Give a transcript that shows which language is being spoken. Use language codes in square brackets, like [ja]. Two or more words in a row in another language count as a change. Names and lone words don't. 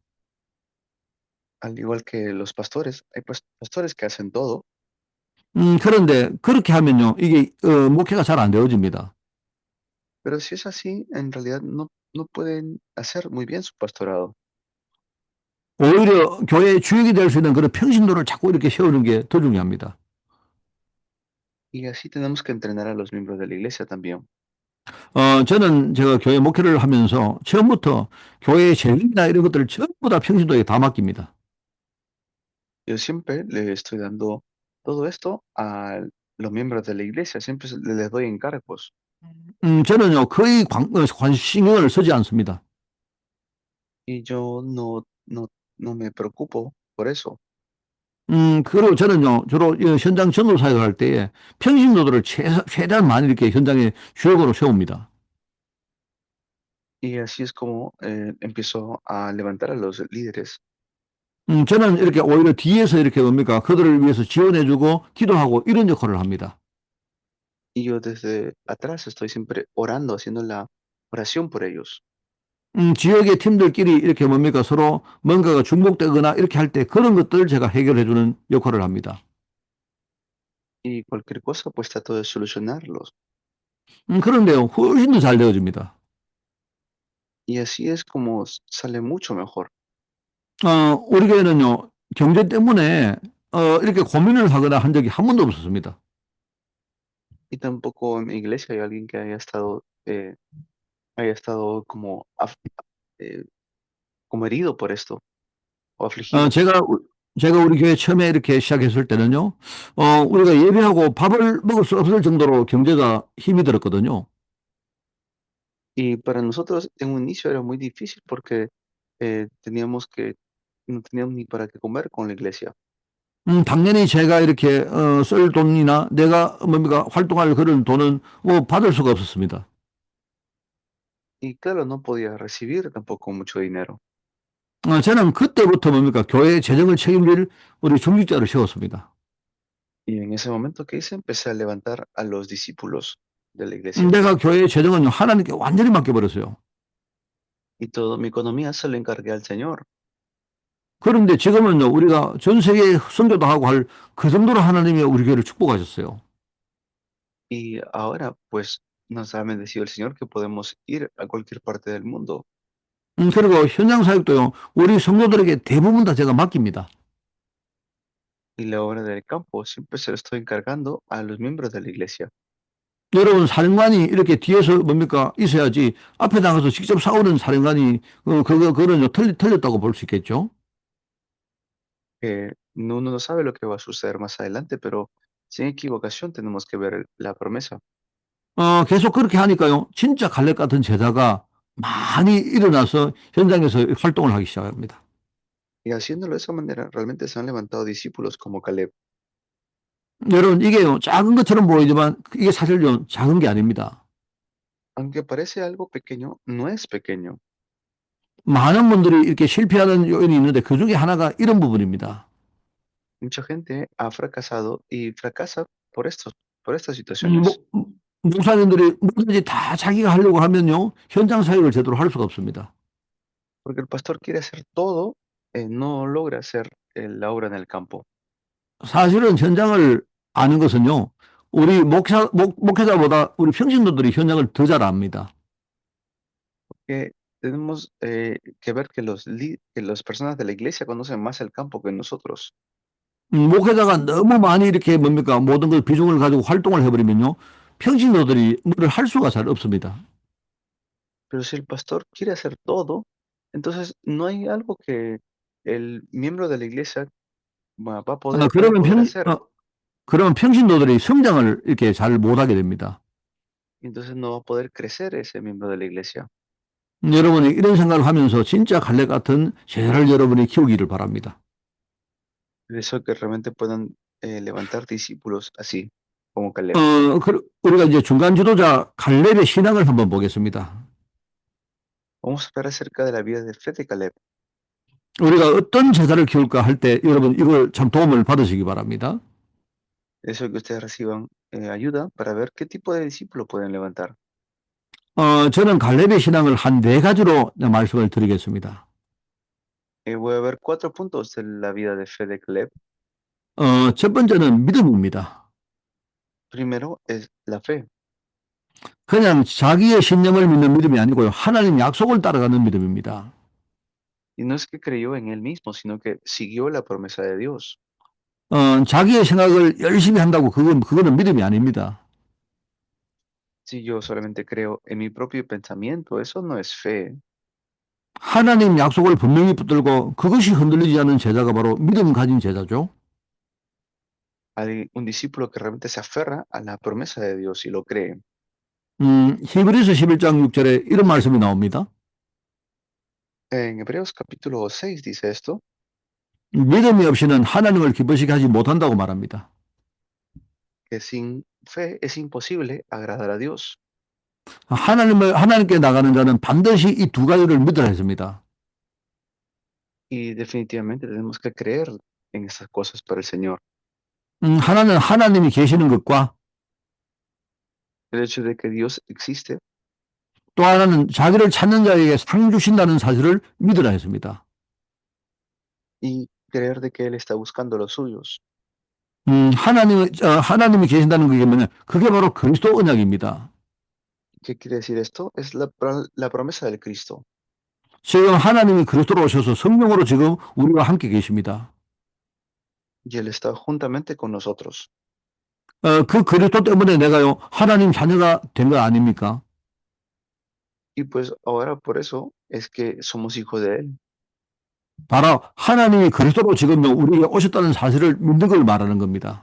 [es] Al igual que los pastores, hay pastores que hacen todo, [ko] 그런데 그렇게 하면요. 이게 목회가 잘 안 되어집니다. [es] pero si es así, en realidad no pueden hacer muy bien su pastorado. [ko] 오히려 교회의 주역이 될 수 있는 그런 평신도를 자꾸 이렇게 세우는 게 더 중요합니다. [es] Y así tenemos que entrenar a los miembros de la iglesia también. [ko] 저는 제가 교회 목회를 하면서 처음부터 교회의 재능이나 이런 것들을 전부 다 평신도에 다 맡깁니다. [es] Yo siempre le estoy dando todo esto a los miembros de la iglesia, siempre les doy encargos. [ko] 저는요, 거의 신경을 쓰지 않습니다. [es] Y yo no me preocupo por eso. [ko] 그리고 저는요, 주로 이 현장 전도 사역을 할 때에 평신도들을 최대한 많이 이렇게 현장에 주역으로 세웁니다. [es] Y así es como empiezo a levantar a los líderes. [ko] 저는 이렇게 오히려 뒤에서 이렇게 뭡니까, 그들을 위해서 지원해주고 기도하고 이런 역할을 합니다. [es] Y yo desde atrás estoy siempre orando, haciendo la oración por ellos. [ko] 지역의 팀들끼리 이렇게 뭡니까, 서로 뭔가가 중복되거나 이렇게 할 때 그런 것들을 제가 해결해주는 역할을 합니다. [es] Y cualquier cosa, pues trato de solucionarlos. [ko] 그런데요, 훨씬 더 잘 되어집니다. [es] Y así es como sale mucho mejor. [ko] 우리 교회는요, 경제 때문에 이렇게 고민을 하거나 한 적이 한 번도 없었습니다. [es] Y tampoco en mi iglesia hay alguien que haya estado eh, como herido por esto o 어, afligido. [ko] 제가, 제가 우리 교회 처음에 이렇게 시작했을 때는요, 우리가 예배하고 밥을 먹을 수 없을 정도로 경제가 힘이 들었거든요. [es] Y para nosotros en un inicio era muy difícil porque no teníamos ni para qué comer con la iglesia. [ko] 당연히 제가 이렇게, 쓸 돈이나 내가 뭡니까, 활동할 그런 돈은 뭐 받을 수가 없었습니다. [es] Y claro, no podía recibir tampoco mucho dinero. [ko] 저는 그때부터 뭡니까, 교회 재정을 책임질 우리 중직자를 세웠습니다. [es] Y en ese momento que hice, empecé a levantar a los discípulos de la iglesia. [ko] 내가 교회 재정은 하나님께 완전히 맡겨버렸어요. [es] Y toda mi economía se lo encargué al Señor. [ko] 그런데 지금은요, 우리가 전 세계 선교도 하고 할 그 정도로 하나님이 우리 교회를 축복하셨어요. [es] Y ahora, pues, nos ha bendecido el Señor que podemos ir a cualquier parte del mundo. [ko] 그리고 현장 사역도요, 우리 성도들에게 대부분 다 제가 맡깁니다. [es] Y la obra del campo siempre se lo estoy encargando a los miembros de la iglesia. [ko] 여러분, 사령관이 이렇게 뒤에서 뭡니까, 있어야지 앞에 나가서 직접 싸우는 사령관이, 그거는요, 틀렸다고 볼 수 있겠죠. [es] Uno no sabe lo que va a suceder más adelante, pero sin equivocación tenemos que ver la promesa. [ko] 계속 그렇게 하니까요, 진짜 갈렙 같은 제자가 많이 일어나서 현장에서 활동을 하기 시작합니다. [es] Y haciéndolo de esa manera, realmente se han levantado discípulos como Caleb. [ko] 여러분, 이게요, 작은 것처럼 보이지만 이게 사실요, 작은 게 아닙니다. [es] Aunque parece algo pequeño, no es pequeño. [ko] 많은 분들이 이렇게 실패하는 요인이 있는데 그 중에 하나가 이런 부분입니다. [es] Mucha gente ha fracasado y fracasa por estas 뭐, situaciones. [ko] 목사님들이 뭐든지 다 자기가 하려고 하면요, 현장 사역을 제대로 할 수가 없습니다. [es] Porque el pastor quiere hacer todo, no logra hacer la obra en el campo. [ko] 사실은 현장을 아는 것은요, 우리 목회자보다 우리 평신도들이 현장을 더 잘 압니다. [es] Que tenemos que ver que que las personas de la iglesia conocen más el campo que nosotros. [ko] 목회자가 너무 많이 이렇게 뭡니까, 모든 걸 비중을 가지고 활동을 해버리면요, 평신도들이 뭐를 할 수가 잘 없습니다. [es] Pero si el pastor quiere hacer todo, entonces no hay algo que el miembro de la iglesia va a 어, poder [ko] 그러면 [es] hacer. [ko] 그러면 평신도들이 성장을 이렇게 잘 못하게 됩니다. [es] y entonces no va a poder crecer ese miembro de la iglesia. [ko] 여러분이 이런 생각을 하면서 진짜 갈렙 같은 제자를 여러분이 키우기를 바랍니다. [es] Eso que realmente puedan levantar discípulos así, como Caleb. [ko] 우리가 이제 중간 지도자 갈렙의 신앙을 한번 보겠습니다. [es] Vamos a hablar acerca de la vida de fe de Caleb. [ko] 우리가 어떤 제자를 키울까 할 때 여러분 이걸 참 도움을 받으시기 바랍니다. [es] Eso que ustedes reciban ayuda para ver qué tipo de discípulo pueden levantar. [ko] 저는 갈렙의 신앙을 한 네 가지로 말씀을 드리겠습니다. [es] Voy a ver 4 puntos de la vida de fe de Caleb. [ko] 첫 번째는 믿음입니다. [es] Primero es la fe. [ko] 그냥 자기의 신념을 믿는 믿음이 아니고요. 하나님 약속을 따라가는 믿음입니다. [es] Y no es que creyó en él mismo, sino que siguió la promesa de Dios. [ko] 자기의 생각을 열심히 한다고 그거는 믿음이 아닙니다. [es] Si yo solamente creo en mi propio pensamiento, eso no es fe. [ko] 하나님 약속을 분명히 붙들고 그것이 흔들리지 않는 제자가 바로 믿음 가진 제자죠. [es] Hay un discípulo que realmente se aferra a la promesa de Dios y lo cree. [ko] 히브리서 11장 6절에 이런 말씀이 나옵니다. [es] En Hebreos capítulo 6 dice esto, [ko] 믿음이 없이는 하나님을 기쁘시게 하지 못한다고 말합니다. [es] que sin fe es imposible agradar a Dios. [ko] 하나님께 나가는 자는 반드시 이 두 가지를 믿어야 했습니다. [es] Y definitivamente tenemos que creer en esas cosas para el Señor. [ko] 하나는 하나님이 계시는 것과 [es] El hecho de que Dios existe [ko] 또 하나는 자기를 찾는 자에게 상 주신다는 사실을 믿으라 했습니다. [es] y creer de que Él está buscando los suyos. [ko] 하나님이 계신다는 게 뭐냐? 그게 바로 그리스도 언약입니다. [es] ¿Qué quiere decir esto? Es la promesa del Cristo. [ko] 지금 하나님이 그리스도로 오셔서 성령으로 지금 우리와 함께 계십니다. [es] Y Él está juntamente con nosotros. [ko] 그 그리스도 때문에 내가요 하나님 자녀가 된 거 아닙니까? [es] Y pues ahora por eso es que somos hijos de Él. [ko] 바로 하나님이 그리스도로 지금 우리에게 오셨다는 사실을 믿는 걸 말하는 겁니다.